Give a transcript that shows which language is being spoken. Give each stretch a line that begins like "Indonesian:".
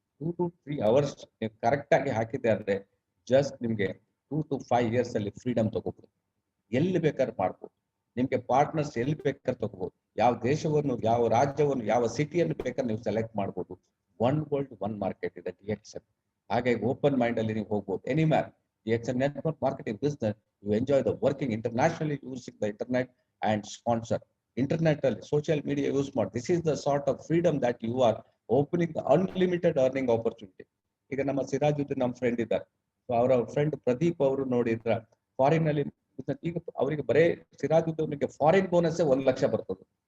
Kannada: 2 to 3 hours ನೀವು correct ಆಗಿ ಹಾಕಿದ್ದೆ ಅಂದ್ರೆ ಜಸ್ಟ್ ನಿಮ್ಗೆ 2 to 5 years ಅಲ್ಲಿ ಫ್ರೀಡಮ್ ತಗೋಬಹುದು. ಎಲ್ಲಿ ಬೇಕಾದ್ರೆ ಮಾಡ್ಬೋದು. ನಿಮ್ಗೆ ಪಾರ್ಟ್ನರ್ಸ್ ಎಲ್ಲಿ ಬೇಕಾದ್ರೆ ತಗೋಬಹುದು. ಯಾವ ದೇಶವನ್ನು, ಯಾವ ರಾಜ್ಯವನ್ನು, ಯಾವ ಸಿಟಿಯನ್ನು ಬೇಕಾದ್ರೆ ನೀವು ಸೆಲೆಕ್ಟ್ ಮಾಡ್ಬೋದು.
English: one world one market
Kannada: ಇದೆ DXN. ಹಾಗೆ ಓಪನ್ ಮೈಂಡ್ ಅಲ್ಲಿ ನೀವು ಹೋಗ್ಬೋದು ಎನಿಮ್ಯಾರ್.
English: DXN network marketing business, you enjoy the working internationally using the internet and sponsor.
Kannada: Internet ಅಲ್ಲಿ ಸೋಷಿಯಲ್ ಮೀಡಿಯಾ ಯೂಸ್ ಮಾಡಿ.
English: This is the sort of freedom that you are opening the unlimited earning opportunity.
Kannada: ಈಗ ನಮ್ಮ ಸಿರಾಜುದ್ದೀನ್ ನಮ್ಮ friend ಇದ್ದಾರೆ. So ಅವರ friend Pradeep ಅವರು ನೋಡಿದ್ರ foreign ಅಲ್ಲಿ ಈಗ ಅವರಿಗೆ ಬರೇ ಸಿರಾಜುದ್ದೀನ್ಗೆ ಫಾರಿನ್ ಬೋನಸ್ 1 ಲಕ್ಷ ಬರ್ತದೆ.